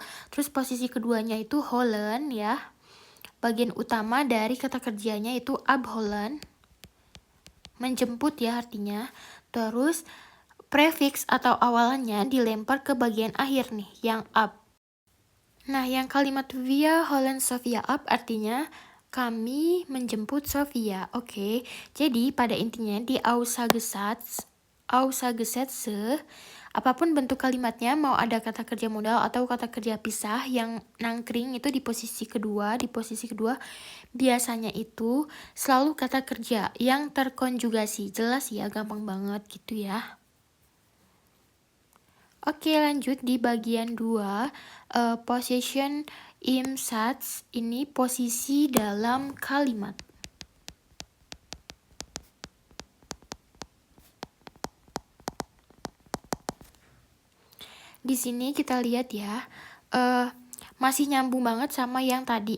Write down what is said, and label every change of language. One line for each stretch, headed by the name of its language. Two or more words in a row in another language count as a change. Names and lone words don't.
Indonesian: Terus posisi keduanya itu holen ya. Bagian utama dari kata kerjanya itu abholen, menjemput ya artinya. Terus prefix atau awalannya dilempar ke bagian akhir nih, yang ab. Nah, yang kalimat
German: wir holen Sophia ab
Indonesian: artinya kami menjemput Sophia. Oke. Jadi pada intinya di Aussagesätze, apapun bentuk kalimatnya, mau ada kata kerja modal atau kata kerja pisah yang nangkring itu di posisi kedua, biasanya itu selalu kata kerja yang terkonjugasi. Jelas ya, gampang banget gitu ya. Oke, lanjut di bagian 2,
German: position im Satz,
Indonesian: ini posisi dalam kalimat. Di sini kita lihat ya, masih nyambung banget sama yang tadi.